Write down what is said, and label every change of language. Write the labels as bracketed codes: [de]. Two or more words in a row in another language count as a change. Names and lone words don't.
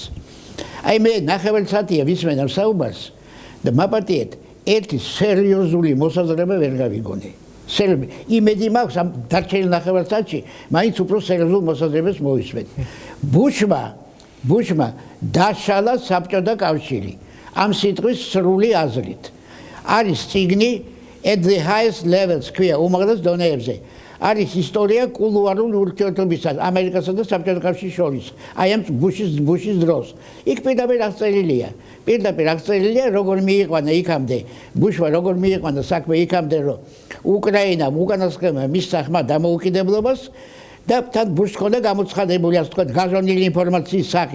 [ka] აი მე ნახევარ საათია ვისმენ ამ საუბარს და მაპატიეთ ერთი სერიოზული მოსაზრება ვერ გავიგონე. იმედი მაქვს ამ დარჩენილ ნახევარ საათში მაინც უფრო სერიოზულ მოსაზრებას მოვისმენ. ბუშმა დაშალა საბჭოთა კავშირი ამ სიტყვის სრული აზრით. არის წიგნი [en] at the highest levels [ka] ქვია უმაღლეს დონეებზე. არის ისტორია კულუარული ურთიერთობისა ამერიკასა და საბჭოთა კავშირის შორის. აი ამ ბუშის დროს. იქ პირდაპირ აღწერილია როგორ მიიყვანა იქამდე ბუშმა როგორ მიიყვანა საქმე იქამდე რომ უკრაინამ უკანასკნელმა მისცა ხმა დამოუკიდებლობას და თან ბუშს ჰქონდა გამოცხადებული ასე ვთქვათ გაზონილი ინფორმაციის სახით.